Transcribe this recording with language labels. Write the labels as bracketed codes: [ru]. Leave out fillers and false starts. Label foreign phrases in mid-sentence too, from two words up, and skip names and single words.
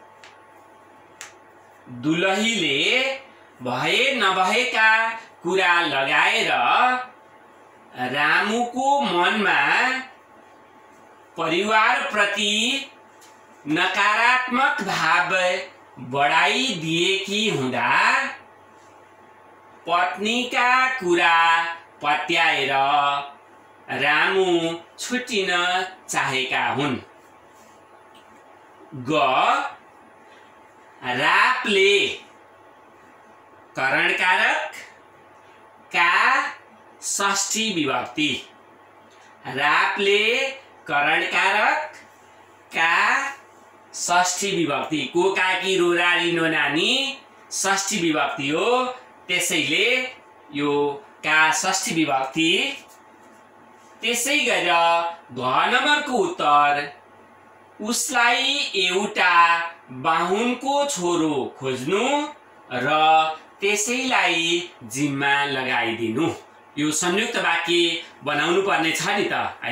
[ne] दुलहीले भए नभएका कुरा लगाएर रामुको मनमा परिवारप्रति नकारात्मक भाव बढाइदिएकी हुँदा पत्नीका कुरा पत्याएर रामु छुटिन चाहेका हुन्। ग रापले करणकारक का षष्ठी विभक्ति। रापले करणकारक का षष्ठी विभक्ति। को काकी रोरारी नो नानी षष्ठी विभक्ति हो, त्यसैले यो का षष्ठी विभक्ति। त्यसै गरेर घ नम्बरको उत्तर उसलाई एउटा बाहुनको छोरो खोज्नु र त्यसैलाई जिम्मा लगाइदिनु। यो संयुक्त वाक्य बनाउनु पर्ने छ नि त, हैन?